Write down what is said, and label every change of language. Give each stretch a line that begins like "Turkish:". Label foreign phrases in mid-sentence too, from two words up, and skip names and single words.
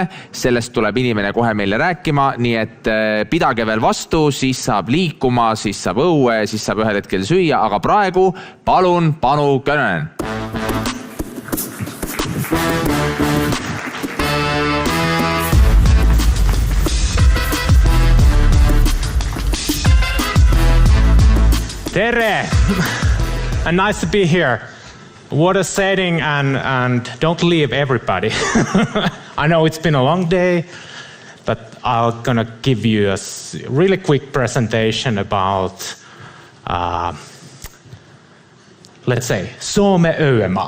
Estonian: Sellest tuleb inimene kohe meile rääkima, nii et pidage veel vastu, siis saab liikuma, siis saab õue, siis saab ühel hetkel süüa, aga praegu palun Panu Könönen. Tere!
English: And nice to be here. What a setting, and don't leave everybody. I know it's been a long day, but I'm gonna give you a really quick presentation about, let's say,
Estonian: Soome Õuemaa.